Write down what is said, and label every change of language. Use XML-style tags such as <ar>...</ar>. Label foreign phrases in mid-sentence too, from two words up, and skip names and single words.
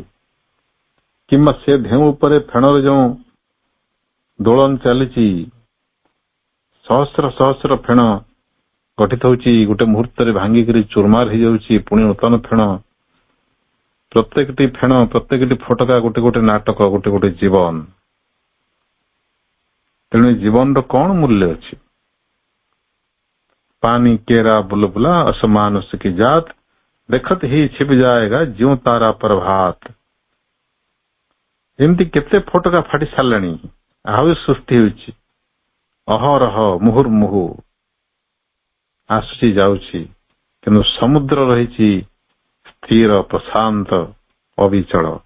<or>କିମ୍ବା ସେ ଢେଉ ଉପରେ ଫେଣରେ ଯେଉଁ ଦୋଳନ ଚାଲିଛି, ସହସ୍ର ସହସ୍ର ଫେଣ ଗଠିତ ହଉଛି, ଗୋଟେ ମୁହୂର୍ତ୍ତରେ ଭାଙ୍ଗିକିରି ଚୁରମାର ହେଇଯାଉଛି, ପୁଣି ନୂତନ ଫେଣ। ପ୍ରତ୍ୟେକଟି ଫେଣ, ପ୍ରତ୍ୟେକଟି ଫୋଟକା ଗୋଟେ ଗୋଟେ ନାଟକ, ଗୋଟେ ଗୋଟେ ଜୀବନ। ତେଣୁ ଜୀବନର କଣ ମୂଲ୍ୟ ଅଛି?</or> <hi>पानी केरा बुलबुला असमान उसकी जात, देखत ही छिप जाएगा ज्यों तारा प्रभात।</hi> <or>ଏମିତି କେତେ ଫୋଟକା ଫାଟି ସାରିଲାଣି, ଆହୁରି ସୃଷ୍ଟି ହେଉଛି, ଅହରହ ମୁହୁର୍ମୁହୁ ଆସୁଛି ଯାଉଛି, କିନ୍ତୁ ସମୁଦ୍ର ରହିଛି ସ୍ଥିର, ପ୍ରଶାନ୍ତ, ଅବିଚଳ।</or>